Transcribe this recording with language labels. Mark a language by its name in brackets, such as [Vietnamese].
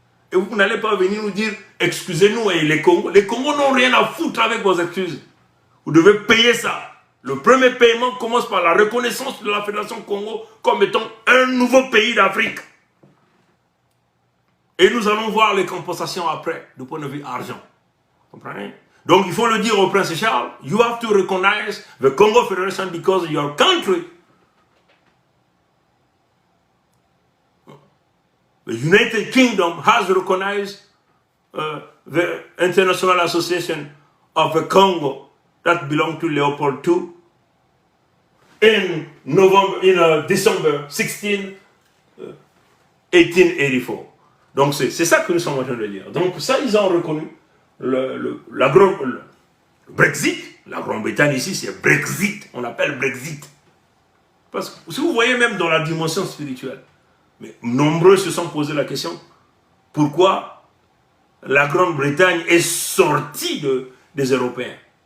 [French] Et vous n'allez pas venir nous dire, excusez-nous, et les Congos n'ont rien à foutre avec vos excuses. Vous devez payer ça. Le premier paiement commence par la reconnaissance de la Fédération Congo comme étant un nouveau pays d'Afrique. Et nous allons voir les compensations après, du point de vue argent. Comprenez? Donc il faut le dire au Prince Charles, [English] you have to recognize the Congo Federation because your country, the United Kingdom has recognized the International Association of the Congo that belonged to Leopold II in December 16, 1884. [French] Donc c'est ça que nous sommes en train de dire. Donc ça, ils ont reconnu le Brexit. La Grande-Bretagne ici, c'est Brexit. On l'appelle Brexit. Parce que si vous voyez même dans la dimension spirituelle, mais nombreux se sont posé la question, pourquoi la Grande-Bretagne est sortie des Européens?